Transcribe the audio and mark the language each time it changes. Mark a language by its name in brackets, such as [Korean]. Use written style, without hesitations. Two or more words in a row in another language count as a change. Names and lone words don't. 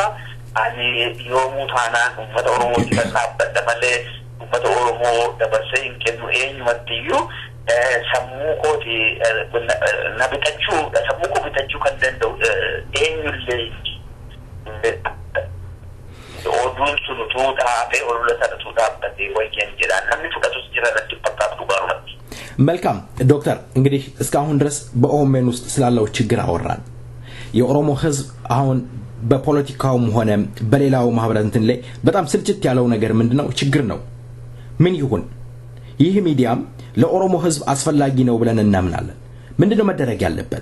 [Oromo] Ani yoomuu taanaan uummata Oromootti kan dhaabbadha malee uummata Oromoo dabarsee hin kennu eenyumattiyyuu sammuu kooti na bitachuu sammuu koo bitachuu kan danda'u eenyullee oduun sun utuu dhaabee olola sana utuu dhaabbatee wayyan jedhaan namni fudhatus jira irratti fakkaatu dhugaarumatti. [Amharic] መልካም ዶክተር እንግዲህ እስካሁን ድረስ በኦሜን ውስጥ ስላለው ችግር አወራን። የኦሮሞ ህዝብ አሁን በፖለቲካውም ሆነ በሌላው ማህበረሰብ ላይ በጣም ስልችት ያለው ነገር ምንድነው ችግር ነው። ምን ይሁን ይህ ሚዲያም ለኦሮሞ ህዝብ አስፈላጊ ነው ብለን እናምናለን። ምንድነው መደረግ ያለበት?